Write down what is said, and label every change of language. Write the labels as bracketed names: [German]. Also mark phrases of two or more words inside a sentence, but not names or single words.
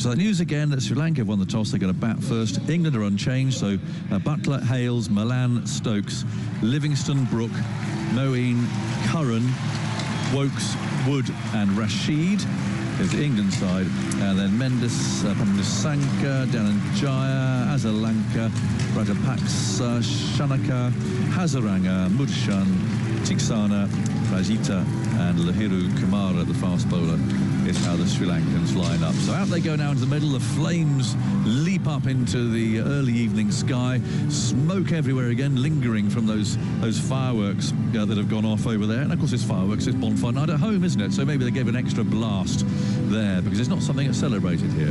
[English] So the news again that Sri Lanka have won the toss. They're going to bat first. England are unchanged, so Butler, Hales, Malan, Stokes, Livingston, Brooke, Moeen, Curran, Wokes, Wood and Rashid is the England side, and then Mendes, Pamnisanka, Dhananjaya, Azalanka, Rajapaksa, Shanaka, Hazaranga, Murshan, Tiksana, Rajita and Lahiru Kumara, the fast bowler, is how the Sri Lankans line up. So out they go now into the middle. The flames leap up into the early evening sky. Smoke everywhere again, lingering from those fireworks that have gone off over there. And of course, it's fireworks, it's bonfire night at home, isn't it? So maybe they gave an extra blast there because it's not something that's celebrated here.